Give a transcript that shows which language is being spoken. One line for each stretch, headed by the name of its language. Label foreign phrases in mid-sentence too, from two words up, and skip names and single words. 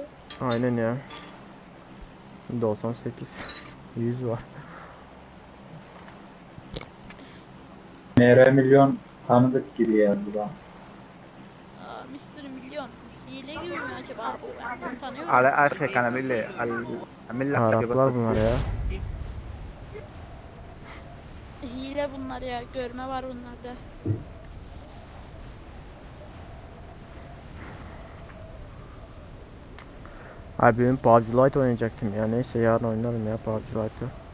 Turkish: Aynen ya. 98 100 var. Mere milyon tanıdık gibi geldi bana. Aa, Mr. Milyon. Hile gibi mi acaba? Ben bunu tanıyorum.
Arabic: على اخرك انا عامل لك حاجه بس
Turkish: Araplar bunlar ya. Hile bunlar ya. Görme var bunlarda. Abi benim PUBG Lite oynayacaktım ya. Neyse yarın oynarım ya PUBG Lite'ı.